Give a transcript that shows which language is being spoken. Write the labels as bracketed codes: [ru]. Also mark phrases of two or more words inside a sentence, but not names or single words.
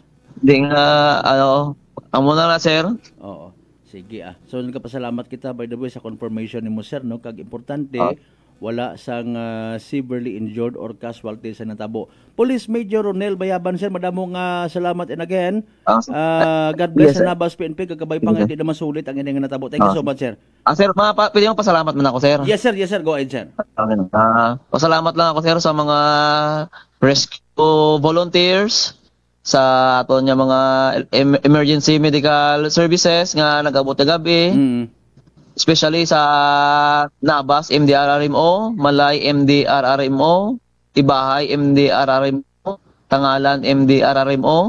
[hil] Ding amo na sir. Oo. Sige So nagpasalamat kita [en] by the way [hil] sa confirmation nimo, sir, no, kag importante wala sang [en] severely injured or casualty [hil] sa natabo. Police Major Ronel Bayaban, sir, madamo nga salamat [en] and again. God bless [hil] sa Nabas PNP kagabay pa nga di na masulit ang inyong natabo. [en] Thank you so much, sir. [hil] Sir, pwede mo pasalamat man ako, sir. [en] Yes, sir. Go ahead, sir. [hil] Pasalamat lang ako, sir, sa mga [en] rescue volunteers, [hil] sa aton nya mga [en] emergency medical services [hil] nga nag-abot na gabi. Especially sa Nabas MDRRMO, Malay MDRRMO, Ibahay MDRRMO, Tangalan MDRRMO.